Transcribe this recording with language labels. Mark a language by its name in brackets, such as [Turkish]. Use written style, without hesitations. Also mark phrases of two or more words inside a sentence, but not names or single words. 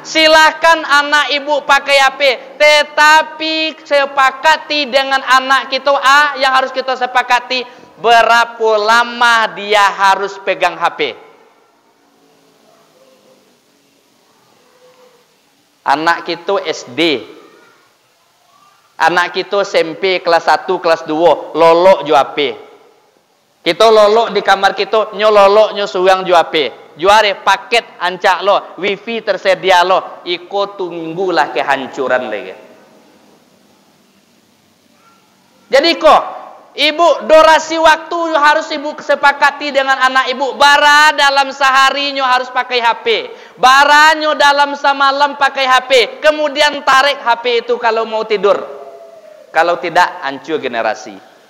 [Indonesian] Silahkan anak ibu pakai HP, tetapi sepakati dengan anak kita yang harus kita sepakati berapa lama dia harus pegang HP. Anak kita SD, anak kita SMP kelas 1, kelas 2, [Minangkabau] lolok jo HP. Kita lolok di kamar kita, nyo lolok nyo suang jo HP. Juare paket ancak lo, wifi tersedia lo, iko tunggulah kehancuran lagi. [Indonesian] Jadi kok Ibu, durasi waktu harus ibu sepakati dengan anak ibu. [Minangkabau] Bara dalam sehari nyo harus pakai HP. Bara nyo dalam semalam pakai HP. [Indonesian] Kemudian tarik HP itu kalau mau tidur. Kalau tidak, hancur generasi.